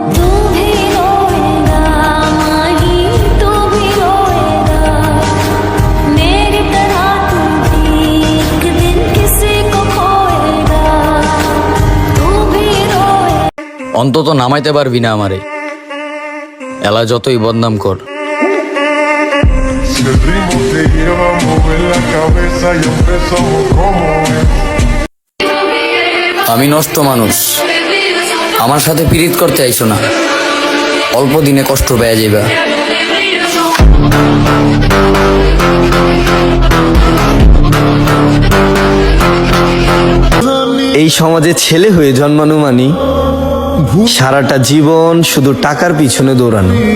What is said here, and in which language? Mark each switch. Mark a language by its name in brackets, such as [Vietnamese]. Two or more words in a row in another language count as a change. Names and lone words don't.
[Bangla] অন্তত নামাইতে পারবি না আমারে, এলা যতই বদনাম কর। [Spanish] Si el ritmo te lleva a mover la cabeza y empezamos como es. [Bangla] আমি নষ্ট মানুষ, আমার সাথে পীড়িত করতে আইসো না, অল্প দিনে কষ্ট পেয়ে যাইবা। এই সমাজে ছেলে হয়ে জন্মানো মানি সারাটা জীবন শুধু টাকার পিছনে দৌড়ানো।